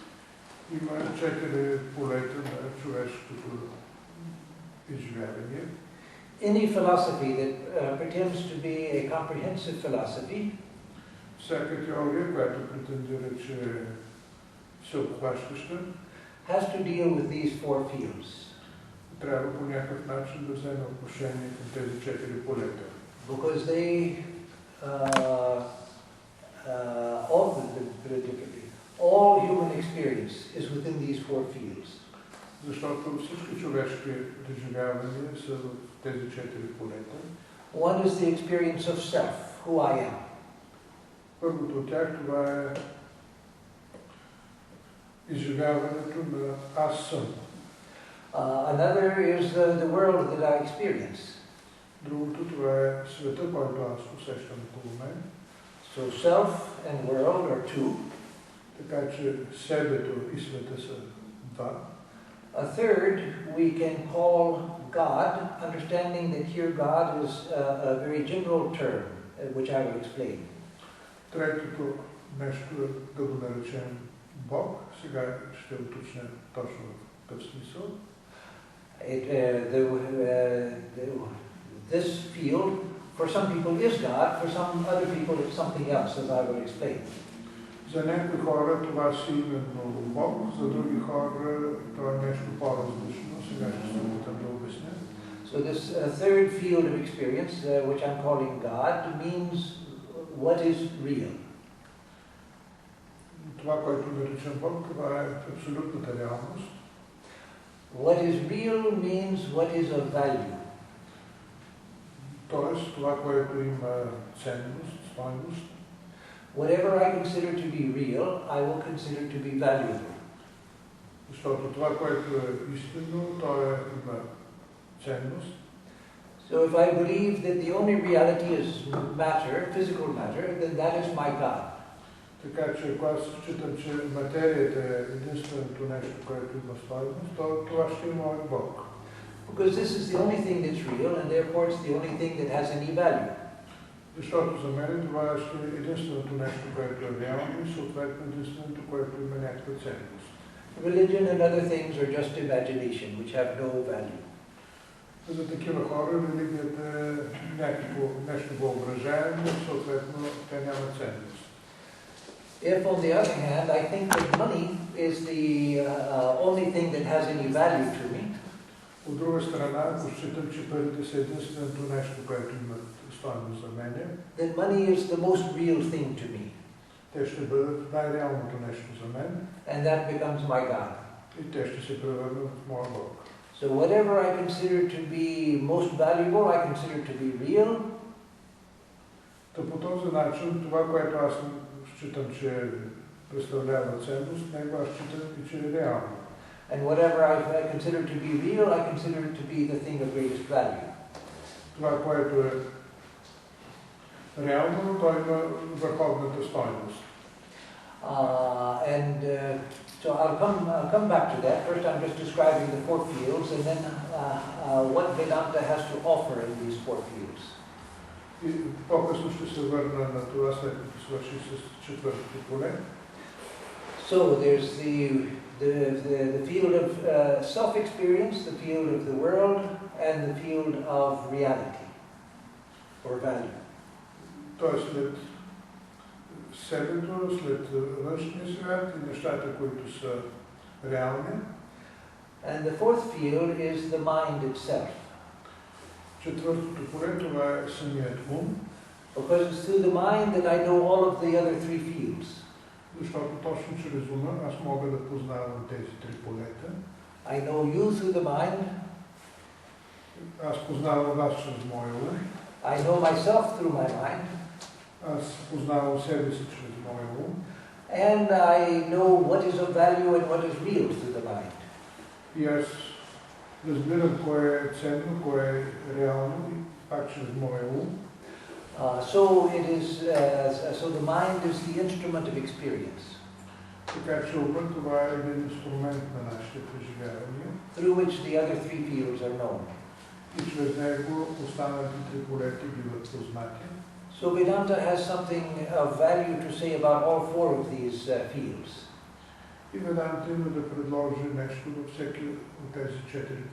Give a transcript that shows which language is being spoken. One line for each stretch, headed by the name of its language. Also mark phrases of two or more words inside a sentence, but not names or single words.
Bulgarian: Има 4 полета на човешкото изживявания.
English: Any philosophy that pretends to be a comprehensive philosophy
Bulgarian: Всяка теория, която претендира, че е всеобхващаща,
English: has to deal with these four fields.
Bulgarian: трябва по някакъв начин да вземе отношение към тези 4 полета.
English: Because they all human experience is within these four fields.
Bulgarian: Защото всички човешки преживявания са в тези 4 полета.
English: One is the experience of self, who I am.
Bulgarian: Първото от тях това е изживяването на аз съм.
English: Another is the world that I experience.
Bulgarian: Другото това е света, който аз усещам около мен.
English: So self and world are two.
Bulgarian: Така че себето и света са два.
English: A third we can call God, understanding that here God is a very general term, which I will explain.
Bulgarian: Третото нещо е да го наречем Бог. Сега ще уточня точно в какъв смисъл.
English: This field, for some people, is God. For some other people, it's something else, as I will explain.
Bulgarian: За някои хора това си именно Бог, за други хора това е нещо по-различно. Сега ще се опитам да обясня.
English: So this third field of experience, which I'm calling God, means what is real.
Bulgarian: Това, което наричам Бог, това е абсолютната реалност.
English: What is real means what is of value.
Bulgarian: Тоест, това, което има ценност, стойност.
English: Whatever I consider to be real, I will consider to be valuable.
Bulgarian: Защото това, което е истинно, то има ценност.
English: So if I believe that the only reality is matter, physical matter, then that is my God.
Bulgarian: Така че, ако аз считам, че материята е единственото нещо, което има стойност, то това ще е моят Бог.
English: Because this is the only thing that's real, and therefore it's the only thing that has any value.
Bulgarian: Защото за мен това ще е единственото нещо, което е реално и съответно единственото, което има някаква ценност.
English: Religion and other things are just imagination, which have no value.
Bulgarian: За такива хора религията е някакво нещо въображаемо, съответно те нямат ценност.
English: If, on the other hand, I think that money is the only thing that has any value to me,
Bulgarian: От друга страна, ако считам, че парите са единственото нещо, което имат стойност за мене,
English: then money is the most real thing to me,
Bulgarian: те ще бъдат най-реалното нещо за мен
English: and that becomes my God.
Bulgarian: и те ще се превърнат в моя Бог.
English: So whatever I consider to be most valuable, I consider to be real.
Bulgarian: Та по този начин, това, което аз считам, че представлява ценност, него аз считам и че е реално.
English: And whatever I consider to be real, I consider it to be the thing of greatest value.
Bulgarian: Това, което е реално, то има върховната стойност.
English: So I'll come back to that. First I'm just describing the four fields and then what Vedanta has to offer in these four fields.
Bulgarian: И по-късно ще се върна на това, след като свърши с четвъртото поле.
English: So there's the field of self-experience, the field of the world, and the field of reality, or value.
Bulgarian: Тоест след себето, след външния свят и нещата, които са реални.
English: And the fourth field is the mind itself.
Bulgarian: Четвъртото поле, това е самият ум.
English: Because it's through the mind that I know all of the other three fields.
Bulgarian: Защото точно чрез ума аз мога да познавам тези три полета.
English: I know you through the mind.
Bulgarian: Аз познавам вас чрез моя ум.
English: I know myself through my mind.
Bulgarian: Аз познавам себе си чрез моя ум.
English: And I know what is of value and what is real through the mind.
Bulgarian: И аз разбирам кое е ценно, кое е реално и пак чрез моя ум.
English: So the mind is the instrument of experience.
Bulgarian: Така че умът това е един инструмент на нашите преживявания.
English: Through which the other three fields are known.
Bulgarian: И чрез него останалите три полета биват познати.
English: So Vedanta has something of value to say about all four of these fields.
Bulgarian: И Веданта има да предложи нещо във всеки от тези четири